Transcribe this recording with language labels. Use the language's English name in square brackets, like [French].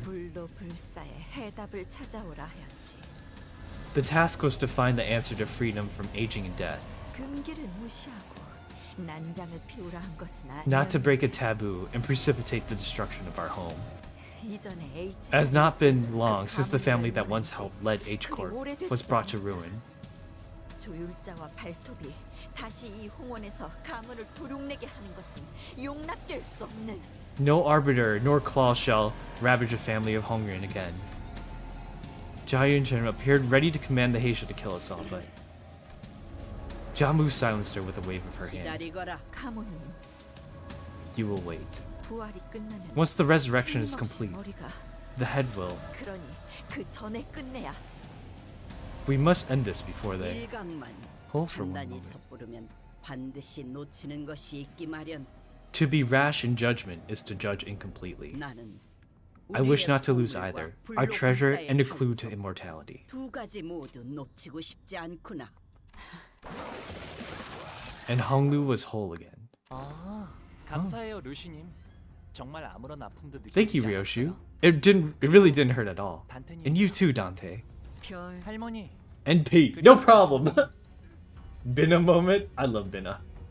[Korean] 불로 불사에 해답을 찾아오라 하였지. [English] The task was to find the answer to freedom from aging and death. [Korean] 금기를 무시하고 난장을 피우라 한 것은 아니야. [English] Not to break a taboo and precipitate the destruction of our home. [Korean] 이전에 H. [English] It has not been long since the family that once helped led H Corp was brought to ruin. [Korean] 조율자와 발톱이 다시 이 홍원에서 가문을 도륙내게 하는 것은 용납될 수 없는. [English] No arbiter nor claw shall ravage a family of Hongyun again. Jiayun-chen appeared ready to command the Heisha to kill us all, but Jamu silenced her with a wave of her hand. [Korean] 기다리거라. 가문은 [English] You will wait. [Korean] 부활이 끝나면 [English] Once the resurrection is [Korean] 틀림없이 [English] complete, [Korean] 머리가 [English] the head will. [Korean] 그러니 그 전에 끝내야. [English] We must end this before they. [Korean] 일각만 [English] Hold for one [Korean] 판단이 [English] moment. [Korean] 섣부르면 반드시 놓치는 것이 있기 마련. [English] To be rash in judgment is to judge incompletely. [Korean] 나는 [English] I wish not to lose [Korean] 우리의 [English] either, [Korean] 보물과 [English] our treasure [Korean] 불로불사의 [English] and a clue to [Korean] 편성. [English] immortality. [Korean] 두 가지 모두 놓치고 싶지 않구나. [English] And Honglu was whole again. [Korean] 아, 감사해요, 루시님. 정말 아무런 아픔도 [English] Thank you, [Korean] 느끼지 [English] Ryoshu. [Korean] 않았어요. [English] It really didn't hurt at all. [Korean] 단테님, [English] And you too, Dante. [Korean] 별. 할머니. [English] And Pete, no problem. Binna moment? I love Binna.